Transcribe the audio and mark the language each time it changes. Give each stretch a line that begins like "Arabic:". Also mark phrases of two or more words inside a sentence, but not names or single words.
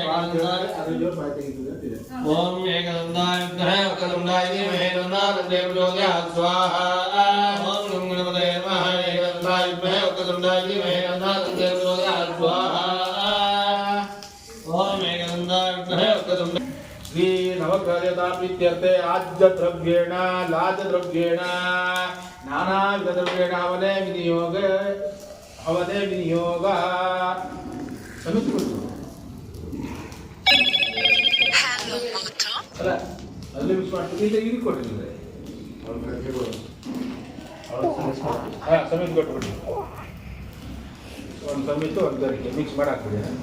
Sanskrit: ओम एकदंताय विद्महे वक्रतुण्डाय धीमहि तन्नोऽनन्दे प्रचोदयात् स्वाहा ओम गणपतये नमः एकदंताय विद्महे वक्रतुण्डाय धीमहि तन्नोऽनन्दे प्रचोदयात् स्वाहा ओम एकदंताय विद्महे वक्रतुण्डाय श्री नवग्रहदेवता प्रीत्यर्थे आज्य द्रव्येण लाज द्रव्येण नानाविध द्रव्येण अवने विनियोग
Kannada: ಅಲ್ಲ ಅಲ್ಲಿ ಮಿಕ್ಸ್ ಮಾಡ್ತೀವಿ ಇಲ್ಲ ಇಲ್ಲಿ ಕೊಟ್ಟಿದ್ದಾರೆ ಸಮಿತಿ ಕೊಟ್ಟು ಒಂದು ಸಮಿತಿ ಒಂದು ಗರಿಗೆ ಮಿಕ್ಸ್ ಮಾಡಿ ಹಾಕ್ಬಿಡಿ